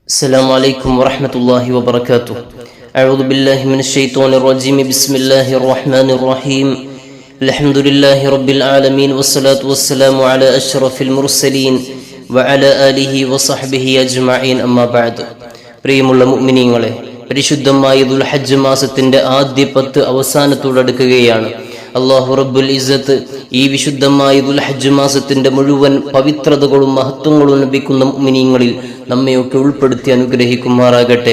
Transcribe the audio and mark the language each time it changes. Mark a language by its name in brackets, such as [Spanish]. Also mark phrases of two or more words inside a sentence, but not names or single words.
[Arabic] السلام عليكم ورحمة الله وبركاته. أعوذ بالله من الشيطان الرجيم. بسم الله الرحمن الرحيم. الحمد لله رب العالمين والصلاة والسلام على أشرف المرسلين وعلى آله وصحبه أجمعين. أما بعد. [Malayalam] പ്രിയമുള്ള മുഅ്മിനീങ്ങളെ, പരിശുദ്ധമായ ദുൽഹജ്ജ് മാസത്തിന്റെ ആദ്യ 10 അവസാനത്തോടടുക്കുകയാണ്. അല്ലാഹു റബ്ബുൽ ഇസ്സത്ത് ഈ വിശുദ്ധമായ ദുൽഹജ്ജ് മാസത്തിന്റെ മുഴുവൻ പവിത്രതകളും മഹത്വങ്ങളും ലഭിക്കുന്ന മുഅ്മിനീങ്ങളിൽ നമ്മയൊക്കെ ഉൾപ്പെടുത്തി അനുഗ്രഹിക്കുമാറാകട്ടെ.